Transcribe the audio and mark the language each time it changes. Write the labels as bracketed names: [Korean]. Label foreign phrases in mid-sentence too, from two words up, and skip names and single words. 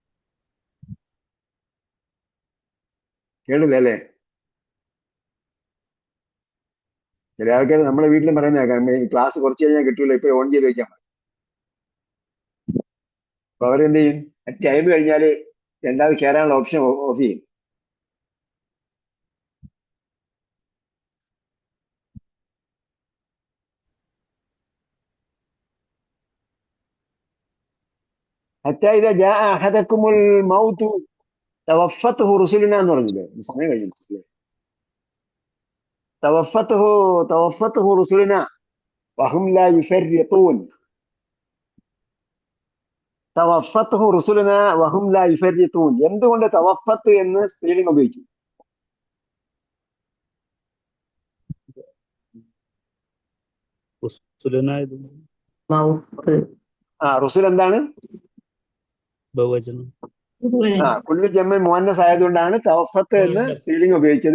[Malayalam] കേട്ടില്ല അല്ലേ? ചില ആൾക്കാർ നമ്മുടെ വീട്ടിലും പറയുന്നേക്കാം, ക്ലാസ് കുറച്ച് കഴിഞ്ഞാൽ കിട്ടൂല, ഇപ്പൊ ഓൺ ചെയ്ത് വെക്കാൻ. അപ്പൊ അവരെന്ത് ചെയ്യും? ടൈം കഴിഞ്ഞാല് രണ്ടാമത് കയറാനുള്ള ഓപ്ഷൻ ഓഫ് ചെയ്യും. [Arabic] حتى إذا جاء أحدكم الموت توفته رسلنا [Malayalam] എന്ന് പറഞ്ഞില്ലേ? സമയം കഴിഞ്ഞില്ലേ? [Arabic] توفته رسلنا وهم لا يفرطون. توفته رسلنا وهم لا يفرطون. [Malayalam] എന്തുകൊണ്ട് തവഫത്ത് എന്ന് സ്ത്രീലിംഗം ഉപയോഗിച്ചു? റുസുൽ എന്താണ്? ബഹുവചനം. [Arabic] كل جمع مؤنث [Malayalam] ആയതുകൊണ്ടാണ് തവഫത്ത് എന്ന് സ്ത്രീലിംഗം ഉപയോഗിച്ചത്.